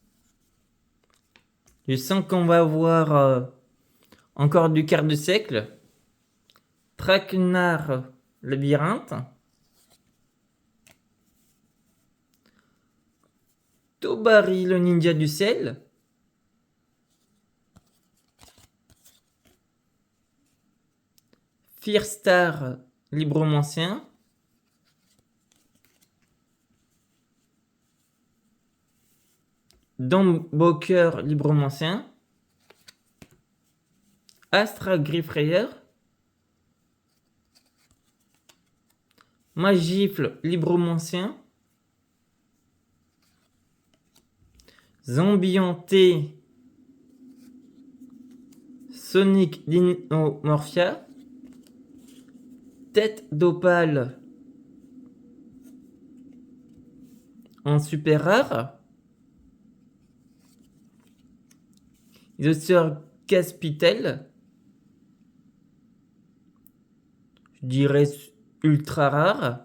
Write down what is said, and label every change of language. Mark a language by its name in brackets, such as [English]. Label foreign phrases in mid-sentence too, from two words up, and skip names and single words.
[French] Je sens qu'on va avoir encore du quart de siècle. Traquenard labyrinthe. Tobari le ninja du sel. Firstar libromancien. Damboker libromancien. Astra Griffrayer. Magifle libromancien. Zambianté Sonic Dinomorphia. Tête d'opale en super rare. Isosaur Caspitel. Je dirais ultra rare.